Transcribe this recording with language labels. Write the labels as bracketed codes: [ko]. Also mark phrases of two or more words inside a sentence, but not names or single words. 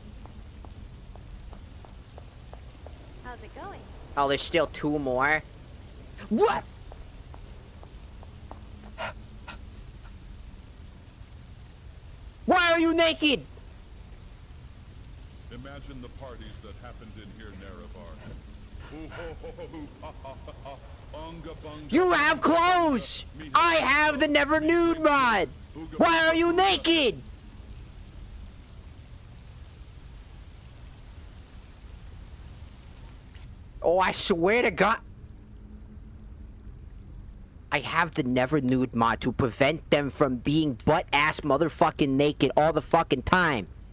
[en] How's it going? Oh, there's still 2 more? What? Why are you naked? Imagine the parties that happened in here, Nerevar. Ooh, ho, ho, ho, hoo, ha, ha, ha, ha. Unga, bunga, You have clothes! I have the Never Nude mod! Why are you naked? Oh, I swear to God. I have the Never Nude mod to prevent them from being butt-ass motherfucking naked all the fucking time.